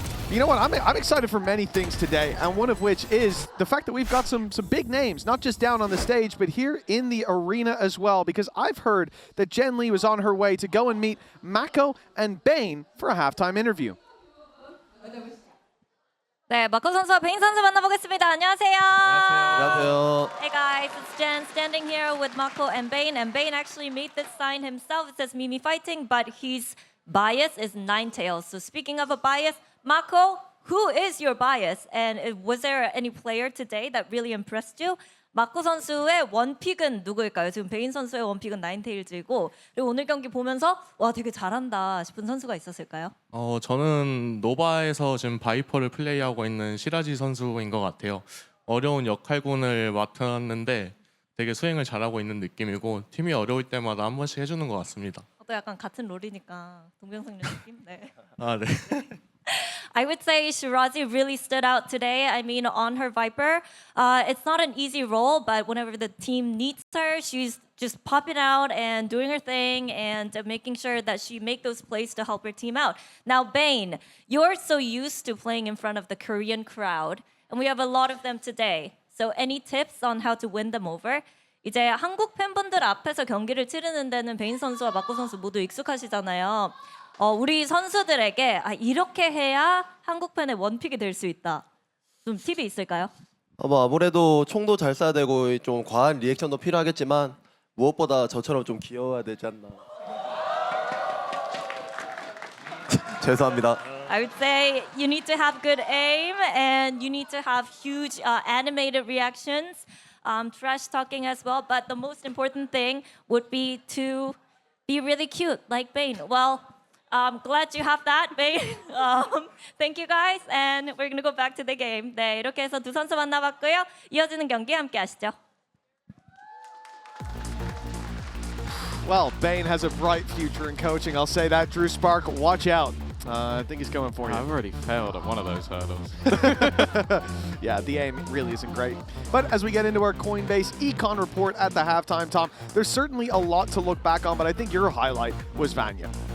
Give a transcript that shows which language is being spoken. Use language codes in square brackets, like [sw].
[en] You know what, I'm excited for many things today, and one of which is the fact that we've got some big names, not just down on the stage, but here in the arena as well, because I've heard that Jen Lee was on her way to go and meet Mako and Bane for a halftime interview. [ko] 네, 마코 선수와 베인 선수 만나보겠습니다. 안녕하세요. 안녕하세요. [en] Hey guys, it's Jen standing here with Mako and Bane actually made this sign himself. It says Mimi fighting, but his bias is Ninetales. So speaking of a bias, Mako, who is your bias? And was there any player today that really impressed you? [ko] 마코 선수의 원픽은 누구일까요? 지금 베인 선수의 원픽은 나인테일즈이고, 그리고 오늘 경기 보면서 와 되게 잘한다 싶은 선수가 있었을까요? 저는 노바에서 지금 바이퍼를 플레이하고 있는 시라지 선수인 것 같아요. 어려운 역할군을 맡았는데 되게 수행을 잘하고 있는 느낌이고, 팀이 어려울 때마다 한 번씩 해주는 것 같습니다. 또 약간 같은 롤이니까 동병상련 느낌? 네. 아, 네. [en] I would say Shirazi really stood out today. I mean, on her Viper, it's not an easy role, but whenever the team needs her, she's just popping out and doing her thing and making sure that she make those plays to help her team out. Now, Bane, you're so used to playing in front of the Korean crowd, and we have a lot of them today. So any tips on how to win them over? [ko] 이제 한국 팬분들 앞에서 경기를 치르는 데는 베인 선수와 마코 선수 모두 익숙하시잖아요. 우리 선수들에게 이렇게 해야 한국 팬의 원픽이 될 수 있다. 좀 팁이 있을까요? 아무래도 총도 잘 쏴야 되고 좀 과한 리액션도 필요하겠지만 무엇보다 저처럼 좀 귀여워야 되지 않나. 죄송합니다. [en] I would say you need to have good aim and you need to have huge animated reactions, trash talking as well. But the most important thing would be to be really cute, like Bane. Well, I'm glad you have that, Bane. Thank you guys, and we're gonna go back to the game. [ko] 네, 이렇게 해서 두 선수 만나봤고요. 이어지는 경기 함께 하시죠. [en] Well, Bane has a bright future in coaching. I'll say that. Drew Spark, watch out. I think he's coming for you. I've already failed at one of those hurdles. Yeah, the aim really isn't great. But as we get into our Coinbase Econ report at the halftime, Tom, there's certainly a lot to look back on, but I think your highlight was Vanya.